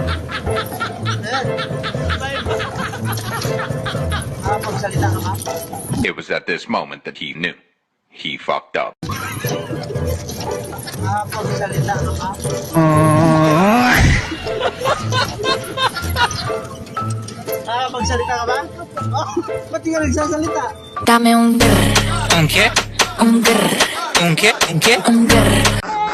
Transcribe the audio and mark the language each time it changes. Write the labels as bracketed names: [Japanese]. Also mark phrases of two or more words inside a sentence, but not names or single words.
[Filipino] Pagsalita ka ba? [English] It was at this moment that he knew. He fucked up. [Filipino] Pagsalita ka ba? Magsalita ka ba? Oh, ba't di ka nagsasalita? [Spanish] Dame un grr, ¿Un qué? un grr, ¿Un qué? ¿Un qué? un grr.